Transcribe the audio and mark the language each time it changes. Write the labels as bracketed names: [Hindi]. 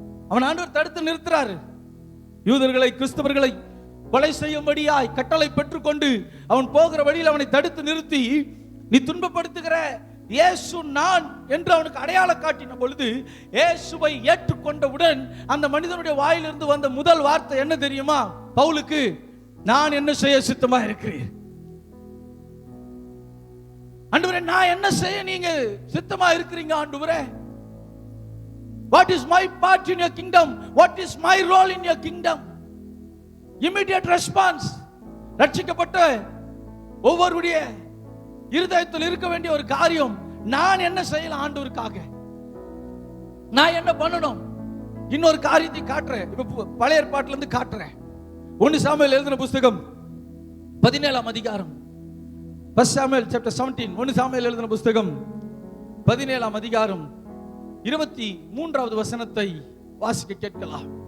[Tamil] அவன் ஆண்டவர் தடுத்து நிறுத்துறாரு. யூதர்களை, கிறிஸ்தவர்களை கொலை செய்யும்படியாய் கட்டளை பெற்றுக்கொண்டு அவன் போகிற வழியில் அவனை தடுத்து நிறுத்தி, நீ துன்பப்படுத்துகிற இயேசு நான் என்று அவனுக்கு அடையாளம் காட்டின பொழுது, இயேசுவை ஏற்றுக்கொண்டவுடன் அந்த மனிதனுடைய வாயிலிருந்து வந்த முதல் வார்த்தை என்ன தெரியுமா? பவுலுக்கு, நான் என்ன செய்ய சித்தமா இருக்கிறேன். ஆண்டவரே நான் என்ன செய்ய நீங்க சித்தமா இருக்கிறீங்க ஆண்டவரே? [English] What is my part in your kingdom? What is my role in your kingdom? Immediate response. [Tamil] ரட்சிக்கப்பட்ட ஒவ்வொருடைய இருதயத்தில் இருக்க வேண்டிய ஒரு காரியம், நான் என்ன செய்யலாம் ஆண்டவருக்காக, நான் என்ன பண்ணணும். இன்னொரு காரியத்தை காட்டுறேன், இப்ப பழைய ஏற்பாட்டில இருந்து காட்டுறேன். 1 சாமுவேல் எழுதின புத்தகம் 17ஆம் அதிகாரம், 1 சாமுவேல் chapter 17, 1 சாமுவேல் எழுதின புத்தகம் 17ஆம் அதிகாரம் 23வது வசனத்தை வாசிக்க கேட்கலாம்.